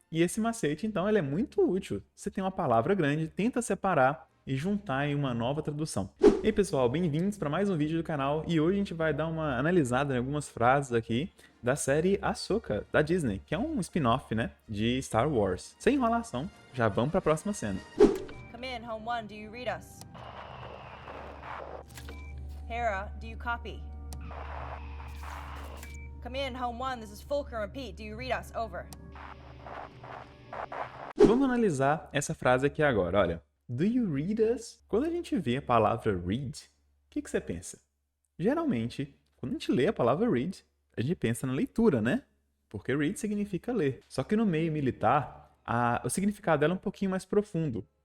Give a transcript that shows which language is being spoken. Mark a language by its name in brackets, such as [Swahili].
[Portuguese] E esse macete, então, ele é muito útil. Você tem uma palavra grande, tenta separar e juntar em uma nova tradução. E aí, pessoal, bem-vindos para mais um vídeo do canal e hoje a gente vai dar uma analisada em algumas frases aqui da série Ahsoka, da Disney, que é um spin-off, né, de Star Wars. Sem enrolação, já vamos para a próxima cena. [English] Come in, Home One, do you read us? Hera, do you copy? Come in, Home One, this is Fulcrum and Pete, do you read us? Over. [Portuguese] Vamos analisar essa frase aqui agora, olha. [English] Do you read us? [Portuguese] Quando a gente vê a palavra read, o que você pensa? Geralmente, quando a gente lê a palavra read, a gente pensa na leitura, né? Porque read significa ler. Só que no meio militar, o significado dela é um pouquinho mais profundo.